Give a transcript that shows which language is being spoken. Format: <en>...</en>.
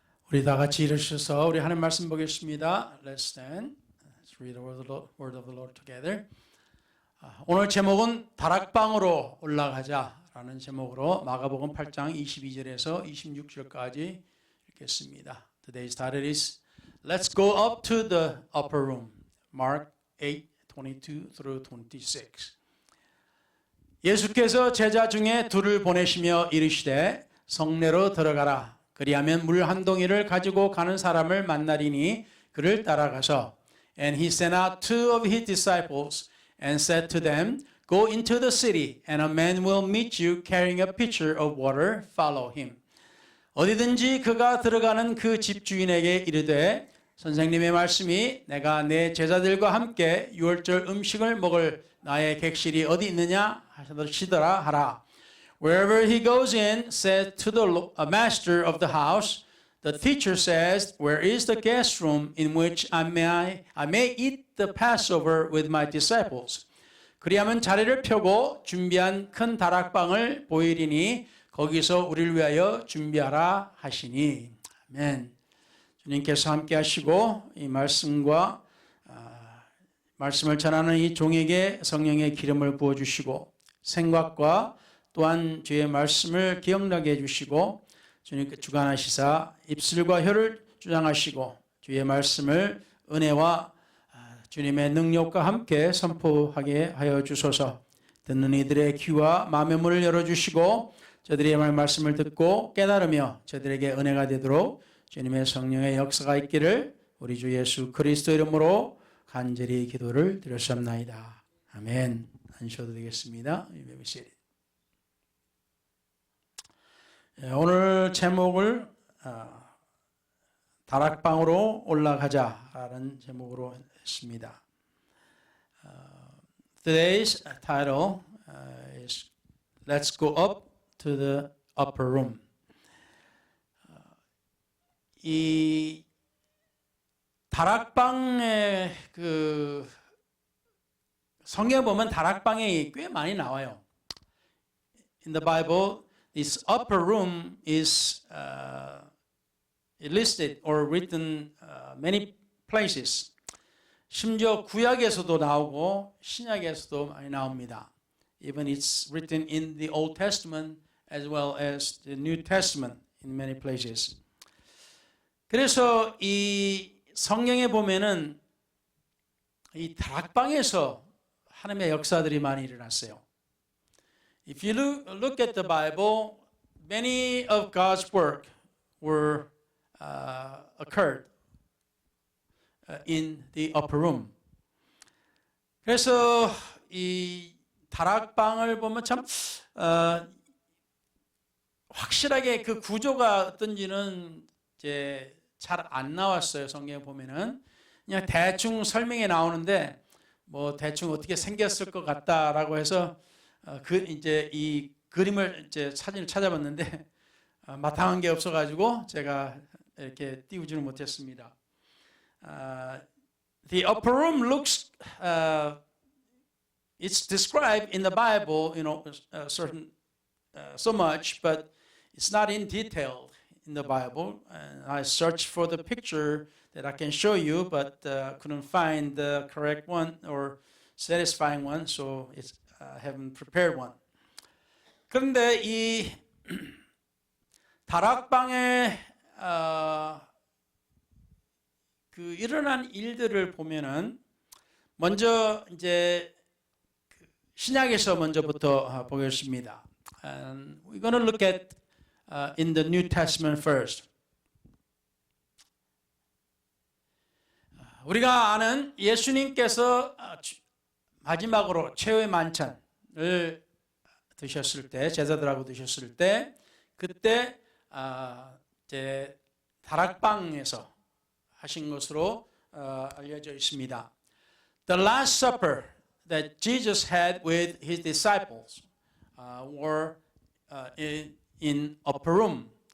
<ko>우리 다 같이 일으셔서 우리 하나님 말씀 보겠습니다.</ko> <en>Let's stand. Let's read the word of the Lord together.</en> <ko>오늘 제목은 다락방으로 올라가자라는 제목으로 마가복음 8장 22절에서 26절까지 읽겠습니다.</ko> <en>Today's title is Let's go up to the upper room. Mark 8:22 through 26.</en> <ko>예수께서 제자 중에 둘을 보내시며 이르시되 성내로 들어가라. 그리하면 물 한 동이를 가지고 가는 사람을 만나리니 그를 따라가서</ko> <en>And he sent out two of his disciples and said to them, Go into the city, and a man will meet you carrying a pitcher of water. Follow him.</en> <ko>어디든지 그가 들어가는 그 집주인에게 이르되 선생님의 말씀이 내가 내 제자들과 함께 유월절 음식을 먹을 나의 객실이 어디 있느냐 하시더라 하라.</ko> <en>Wherever he goes in, said to the master of the house, the teacher says, Where is the guest room in which I may eat the Passover with my disciples?</en> <ko>그리하면 자리를 펴고 준비한 큰 다락방을 보이리니 거기서 우리를 위하여 준비하라 하시니. 아멘. 주님께서 함께 하시고 이 말씀과 말씀을 전하는 이 종에게 성령의 기름을 부어주시고 생각과 또한 주의 말씀을 기억나게 해주시고 주님께 주관하시사 입술과 혀를 주장하시고 주의 말씀을 은혜와 주님의 능력과 함께 선포하게 하여 주소서. 듣는 이들의 귀와 마음의 문을 열어주시고 저들의 말씀을 듣고 깨달으며 저들에게 은혜가 되도록 주님의 성령의 역사가 있기를 우리 주 예수 그리스도 이름으로 간절히 기도를 드렸사옵나이다. 아멘. 앉으셔도 되겠습니다. 오늘 제목을 다락방으로 올라가자라는 제목으로 했습니다.</ko> <en>Today's title is Let's go up to the upper room.</en> <ko>이 다락방의 그 성경에 보면 다락방이 꽤 많이 나와요.</ko> <en>In the Bible, this upper room is listed or written many places.</en> <ko>심지어 구약에서도 나오고 신약에서도 많이 나옵니다.</ko> <en>Even it's written in the Old Testament as well as the New Testament in many places.</en> <ko>그래서 이 성경에 보면은 이 다락방에서 하나님의 역사들이 많이 일어났어요.</ko> <en>If you look at the Bible, many of God's work were occurred in the upper room.</en> <ko>그래서 이 다락방을 보면 참 확실하게 그 구조가 어떤지는 이제 잘 안 나왔어요. 성경에 보면은 그냥 대충 설명이 나오는데 뭐 대충 어떻게 생겼을 것 같다라고 해서 이제 이 그림을 이제 사진을 찾아봤는데 마땅한 게 없어가지고 제가 이렇게 띄우지는 못했습니다.</ko> <en>The upper room looks, it's described in the Bible, certain so much, but it's not in detail in the Bible. And I searched for the picture that I can show you, but couldn't find the correct one or satisfying one, so I haven't prepared one.</en> <ko>그런데 이 다락방에 그 일어난 일들을 보면은 먼저 이제 신약에서 먼저부터 보겠습니다.</ko> <en>And we're going to look at in the New Testament first.</en> <ko>우리가 아는 예수님께서 마지막으로 최후의 만찬을 드셨을 때, 제자들하고 드셨을 때, 그때 이제 다락방에서 하신 것으로 알려져 있습니다.</ko> <en>The Last Supper that Jesus had with his disciples were in upper room.</en>